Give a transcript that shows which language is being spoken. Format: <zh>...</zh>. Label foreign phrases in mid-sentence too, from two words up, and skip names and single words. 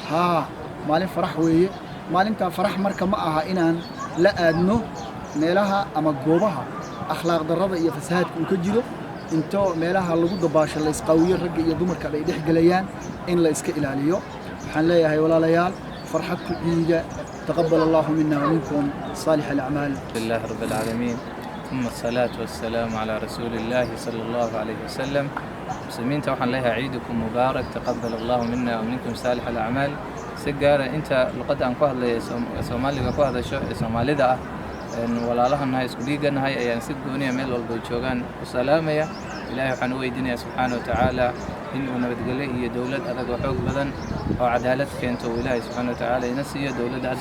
<so>maalin farax weeye maalinta farax marka ma aha inaan la aadno meelaha ama goobaha akhlaaq darrada iyo fasaadka uu ka jiro into meelaha lagu dabaasho la isqaawiyo ragga iyo dumarka ay dhex galayaan in la iska ilaaliyo waxaan leeyahay walaalayaal farxad ku ciida</so> <ar>تقبل الله منا ومنكم صالح الأعمال لله رب العالمين ثم الصلاة والسلام على رسول الله صلى الله عليه وسلم</ar> <so>muslimiinta waxaan leeyahay</so> <ar>عيدكم مبارك تقبل الله منا ومنكم صالح الأعمال</ar> <so>si gaara inta luqadda aan ku hadlayo Soomaaliga ku hadasho ee Soomaalida ah walaalahanahay isku dhiiganahay ayaan si gooniya meel walba joogaan u salaamaya ilaahay waxaan u weydiinayaa</so> <ar>سبحانه وتعالى</ar> <so>in uu nabadgelyo iyo dowlad adag oo xoog badan oo cadaalad keento uu ilaahay</so> <ar>سبحانه وتعالى</ar> <so>ina siiyo dowladda hadda</so>